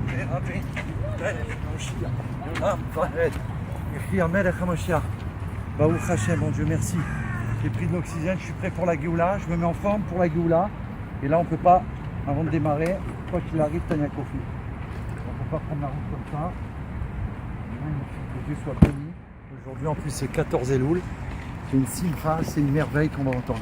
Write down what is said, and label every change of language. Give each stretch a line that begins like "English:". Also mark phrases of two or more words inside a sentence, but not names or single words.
Hebrew: רבי מלך המשיח עולם ועד יחי מלך המשיח. ברוך השם,
French: mon Dieu, merci. J'ai pris de l'oxygène, je suis prêt pour la Géoula, je me mets en forme pour la Géoula. Et là, on ne peut pas, avant de démarrer, quoi qu'il arrive, Tania Kofi. On ne peut pas prendre la route comme ça. Que Dieu soit béni. Aujourd'hui, en plus, c'est 14 Elul. C'est une simcha, c'est une merveille qu'on va entendre.